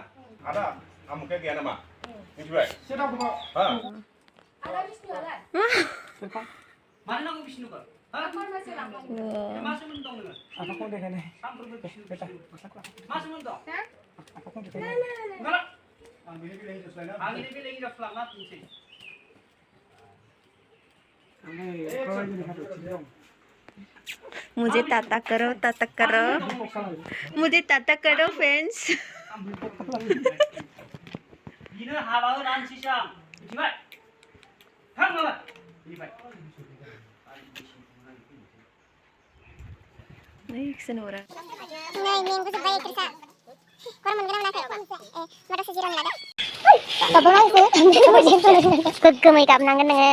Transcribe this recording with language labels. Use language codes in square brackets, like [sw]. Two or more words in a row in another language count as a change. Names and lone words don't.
[brx] आदा आमुखाया गैया नामा? मिथिबाय? मानो नांगौ बिष्णुखौ? मा सोमोन्दो दं नोङो? आफाखौ देखायनाय। मा सोमोन्दो दं? आंनि बेलेग हिनजावसो लांना दोनसै। [hi] मुझे ताता करो, मुझे ताता करो फ्रेंड्स। [brx] बिनो हाबा होनानैसै आं, मिथिबाय? थां माबा बिनिफ्राय गोग्गोमै गाबनांगोन नोङो।